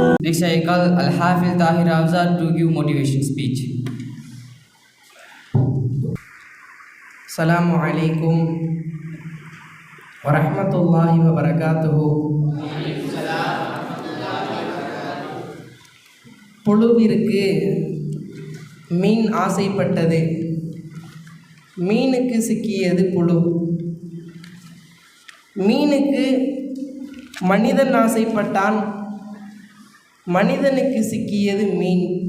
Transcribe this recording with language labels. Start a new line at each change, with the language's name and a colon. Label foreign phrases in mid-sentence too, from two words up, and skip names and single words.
English: Please I call Al-Hafiz Tahir Afzal to give motivation speech.
Arabic: السلام عليكم ورحمة الله وبركاته.
Tamil: புழுவிற்கு மீன் ஆசைப்பட்டது, மீனுக்கு சிக்கியது புழு. மீனுக்கு மனிதன் ஆசைப்பட்டான், மனிதனுக்கு சிக்கியது மீன்.